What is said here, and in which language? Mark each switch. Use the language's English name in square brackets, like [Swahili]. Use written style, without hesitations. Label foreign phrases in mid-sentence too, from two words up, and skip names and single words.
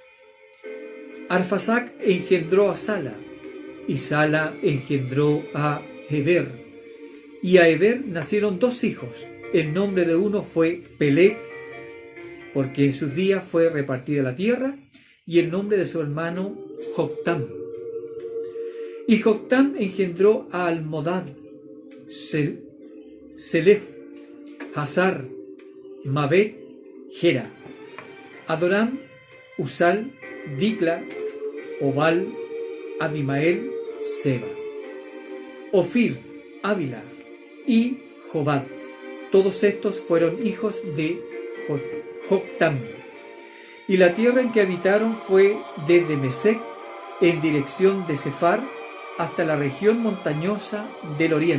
[Spanish] Arfasac engendró a Sala, y Sala engendró a Heber. Y a Heber nacieron dos hijos. El nombre de uno fue Peleg, porque en sus días fue repartida la tierra, y el nombre de su hermano Joctam. Y Joctam engendró a Almodad, Selef, Hazar Mabet, Gera, Adoram, Usal, Dicla, Obal, Abimael, Seba, Ofir, Ávila y Jobad. Todos estos fueron hijos de Joctam. Y la tierra en que habitaron fue desde Mesec en dirección de Sefar hasta la región montañosa del oriente.